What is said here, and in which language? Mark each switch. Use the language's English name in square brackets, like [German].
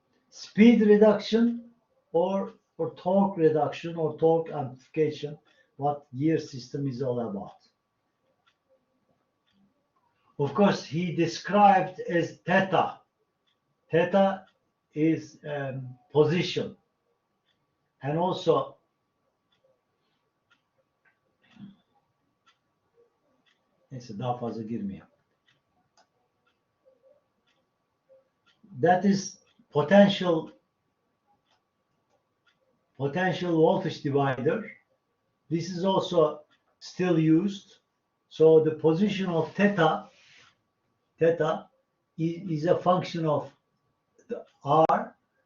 [English] Speed reduction or torque reduction or torque amplification, what gear system is all about. Of course, he described as theta. Theta is position. And also [Turkish] neyse daha fazla girmeyeyim. [English] That is potential voltage divider. This is also still used. So the position of theta is a function of the R.